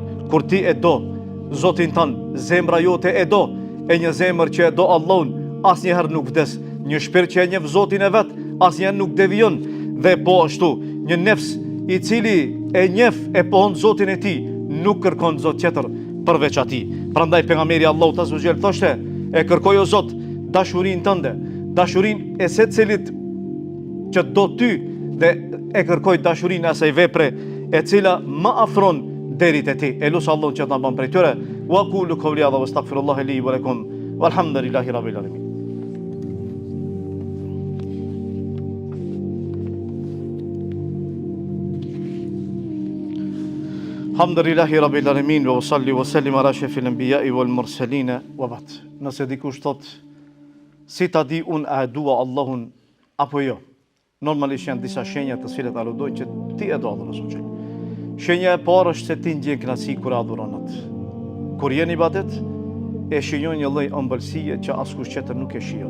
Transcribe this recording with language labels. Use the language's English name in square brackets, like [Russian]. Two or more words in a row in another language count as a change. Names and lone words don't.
[Albanian] Kur ti e do Zotin tënd, zemra jote e do, e një zemër që e do Allahun asnjëherë nuk vdes, një shpirt që e njeh Zotin e vet asnjëherë nuk devijon, dhe po ashtu një nefs i cili e njeh e pohon Zotin e tij nuk kërkon Zot tjetër përveç atij. Prandaj pejgamberi Allahu [Arabic] عز وجل [Albanian] thoshte: e kërkoj o Zot dashurinë tënde, dashurinë e secilit që do ty, dhe e kërkoj dashurinë e asaj vepre e cila më afron deri te ti. E lutem Allahun që ta bën prej tyre. [Arabic] وقولوا قولي هذا وأستغفر الله لي ولكم والحمد لله رب العالمين. الحمد لله رب العالمين وصل وسلم على أشرف الأنبياء والمرسلين وبعد. [Albanian] Nëse dikush thot si ta di unë a e dua Allahun apo jo, normalisht janë disa shenja të cilat aludojnë që ti e do Allahun [Arabic] عز وجل. [Albanian] Shenja e parë është se ti ndjen kënaqësi kur adhuron atë. Kur je në ibadet, e shijon një lloj ëmbëlsie që askush tjetër nuk e shijon.